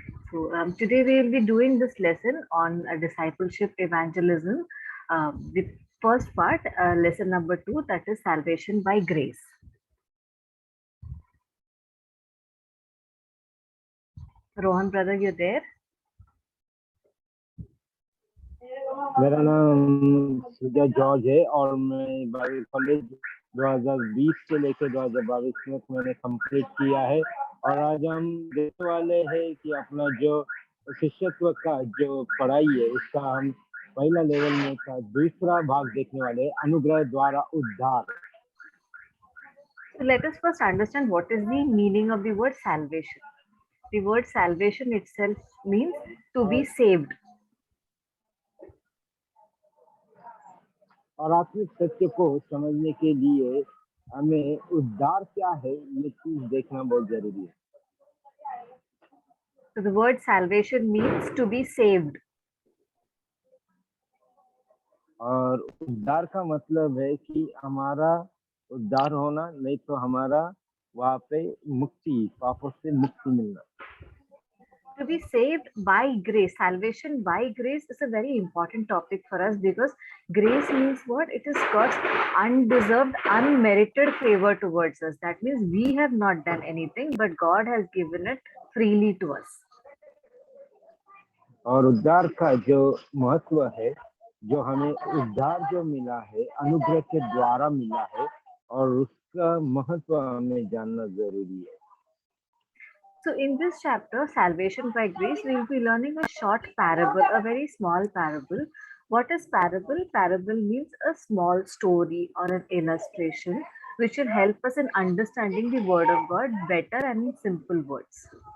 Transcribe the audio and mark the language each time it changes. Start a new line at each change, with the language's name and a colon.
English: So today we will be doing this lesson on discipleship evangelism. The first part, lesson number 2, that is salvation by grace. Rohan brother, you there?
Hindi: मेरा नाम सुजा George है और मैं Bible college 2020 से लेकर 2022 में मैंने complete किया है। और आज हम देखने वाले हैं कि अपना जो शिष्यत्व का जो पढ़ाई है उसका हम पहला लेवल में का दूसरा भाग देखने वाले हैं, अनुग्रह द्वारा उद्धार।
English: So let us first understand what is the meaning of the word salvation. The word salvation itself means to be saved.
Hindi: और आत्मिक सत्य को समझने के लिए हमें उद्धार क्या है ये चीज देखना बहुत जरूरी है।
English: So the word salvation means to be saved.
Hindi: और उद्धार का मतलब है कि हमारा उद्धार होना, नहीं तो हमारा वहाँ पे मुक्ति, पापों से मुक्ति मिलना।
English: To be saved by grace, salvation by grace is a very important topic for us because grace means what? It is God's undeserved, unmerited favor towards us. That means we have not done anything, but God has given it freely to us.
Hindi: और उद्धार का जो महत्व है, जो हमें उद्धार जो मिला है अनुग्रह के द्वारा मिला है, और उसका महत्व हमें जानना जरूरी है।
English: So in this chapter, salvation by grace, we will be learning a short parable, a very small parable. What is parable? Parable means a small story or an illustration which will help us in understanding the word of God better and in simple words.